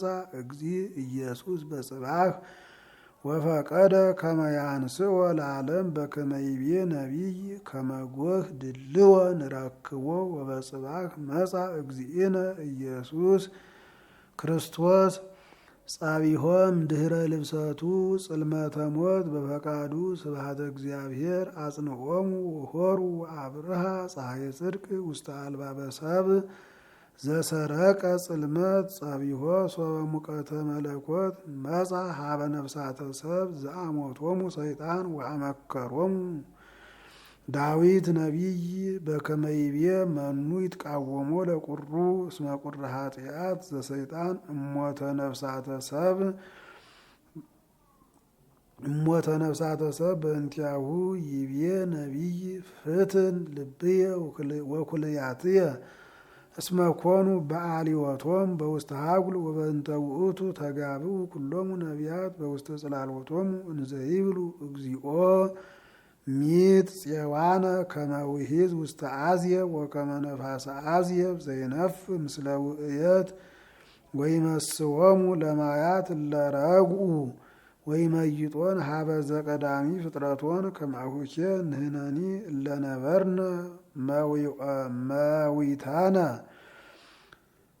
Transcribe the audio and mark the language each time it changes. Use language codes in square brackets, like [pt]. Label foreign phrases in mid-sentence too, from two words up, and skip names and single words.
[gez] እግዚእ ኢየሱስ በጽባሕ ወፈቀደ ከመ ያንስኦ ለዓለም በከመ ይቤ ነቢይ ከመ ጎህ ድልዎ ንረክቦ ወበጽባሕ መጻ እግዚእነ ኢየሱስ ክርስቶስ ጸቢሖ እምድኅረ ልብሰቱ ጽልመተ ሞት በፈቃዱ ስብሐተ እግዚአብሔር አጽንዖሙ ወሖሩ አብርሃ ፀሐየ ጽድቅ ውስተ አልባበ ሰብእ ዘሰረቀ ጽልመት ጸቢሖ ሶበ ሙቀተ መለኮት መጻ ሀበ ነፍሳተ ሰብእ ዘአሞቶሙ ሰይጣን ወአመከሮሙ ዳዊት ነቢይ በከመ ይቤ መኑ ይትቃወሞ ለቁሩ እስመ ቁረ ኃጢአት ዘሰይጣን እሞተ ነፍሳተ ሰብእ በእንቲአሁ ይቤ ነቢይ ፍትን ልብየ ወኩልያትየ እስመ ኮኑ በአልዮቶሙ በውስተ ሀጉል ወበእንተ ውእቱ ተጋብኡ ኩሎሙ ነቢያት በውስተ ጽላሎቶሙ እንዘ ይብሉ እግዚኦ ሚት ጽዋነ ከመ ውሒዝ ውስተ አዝየብ ወከመ ነፋሰ አዝየብ ዘይነፍ ምስለ ውእየት ወይመስዎሙ ለማያት እለ ረግኡ ወይመይጦን ሀበ ዘቀዳሚ ፍጥረቶን ከማሁኬ ንሕነኒ እለ ነበርነ መዊታነ